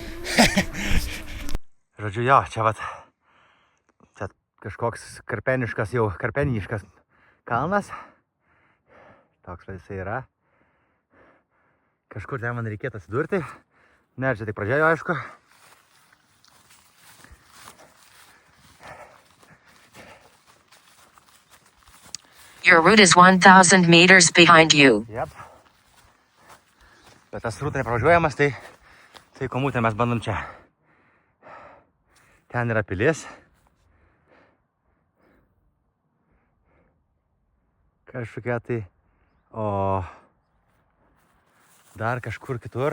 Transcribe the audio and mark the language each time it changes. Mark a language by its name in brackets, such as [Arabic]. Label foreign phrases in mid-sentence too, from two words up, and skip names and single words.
[Lithuanian] Žodžiu, jo, čia vat čia kažkoks karpeniškas kalnas. Toks va jisai yra. Kažkur ten man reikėtų atsidurti. Ne, čia tik pradžiojo, aišku. [English] Your route is 1,000 meters behind you. [Lithuanian] Jep. Bet tas rūta nepravažiuojamas, tai komutę mes bandom čia. Ten yra pilis. Kažkokia tai. O dar kažkur kitur.